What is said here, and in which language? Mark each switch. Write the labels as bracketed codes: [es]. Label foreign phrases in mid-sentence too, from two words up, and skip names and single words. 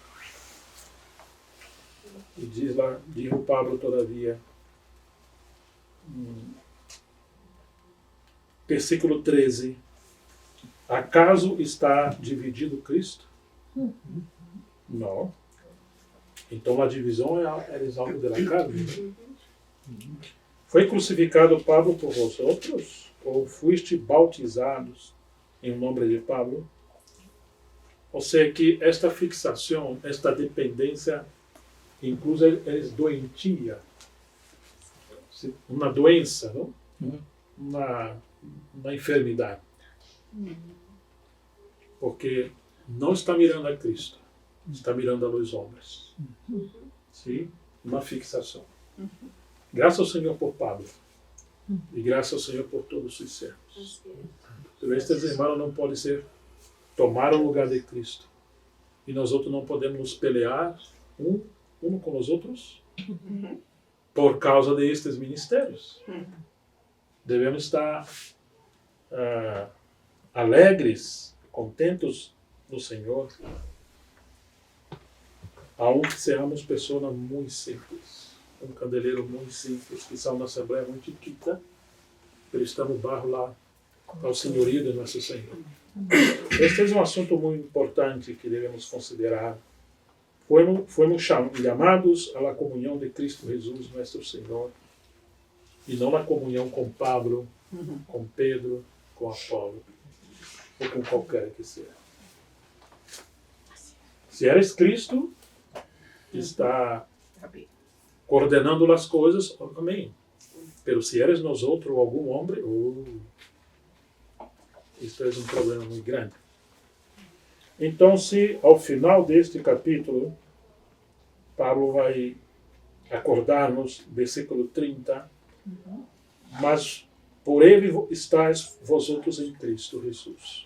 [pt] E diz o Pablo todavia, versículo 13, acaso está dividido Cristo? Não. Então a divisão é algo da carne. Foi crucificado Pablo [es] por vosotros? [pt] Ou [es] fuiste bautizados [pt] em nome de Pablo? Ou seja, que esta fixação, esta dependência incluso eles doentia, uma doença, não? Uma enfermidade. Porque não está mirando a Cristo, está [es] mirando a los [pt] homens. Sim? Uma fixação. Graças ao Senhor por Pablo. E graças ao Senhor por todos os servos. Pero estes irmãos não podem tomar o lugar de Cristo. E nós outros não podemos nos pelear um com os outros por causa destes ministérios. Devemos estar alegres, contentos no Senhor, aunque sejamos pessoas muito simples, um candeleiro muito simples, que são na Assembleia muito chiquita, [es] pero estamos bajo [pt] lá ao senhorio de nosso Senhor. Este é um assunto muito importante que devemos considerar. Fomos chamados à comunhão de Cristo Jesus, nosso Senhor, e não na comunhão com Pablo, com Pedro, com Apolo, ou com qualquer que seja. Se eres Cristo, está coordenando as coisas, amém. Pero se eres nós outros, algum homem, isto é um problema muito grande. Então, se ao final deste capítulo, Pablo vai acordar-nos, versículo 30, mas por ele [es] estáis vosotros [pt] em Cristo Jesus.